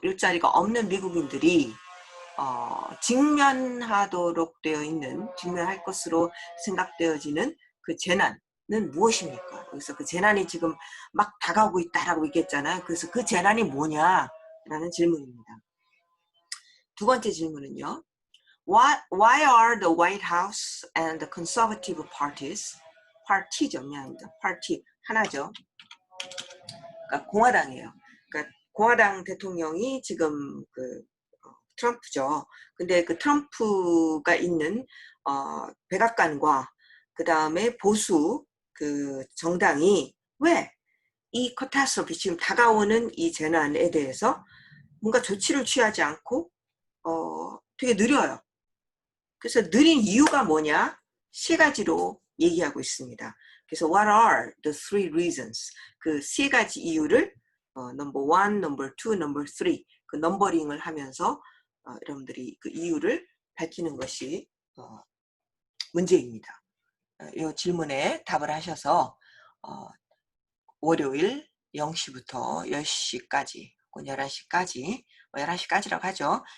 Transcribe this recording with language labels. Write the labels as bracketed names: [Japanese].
[Korean] 일자리가 없는 미국인들이 직면할 것으로 생각되어지는 그 재난은 무엇입니까? 그래서 그 재난이 지금 막 다가오고 있다라고 얘기했잖아요. 그래서 그 재난이 뭐냐라는 질문입니다. 두 번째 질문은요. [English] Why are the White House and the conservative parties, party [Korean] 하나죠. 그러니까 공화당이에요. 그러니까 공화당 대통령이 지금 트럼프죠. 근데 그 트럼프가 있는 백악관과 그 다음에 보수 정당이 왜 이 카타스트로피 지금 다가오는 이 재난에 대해서 뭔가 조치를 취하지 않고 되게 느려요. 그래서 느린 이유가 뭐냐? 세 가지로 얘기하고 있습니다. 그래서 [English] what are the three reasons? [Korean] 그 세 가지 이유를 number one, number two, number three 그 넘버링을 하면서 여러분들이 그 이유를 밝히는 것이 문제입니다. 이 질문에 답을 하셔서 월요일 0시부터 10시까지, 11시까지, 11시까지라고 하죠.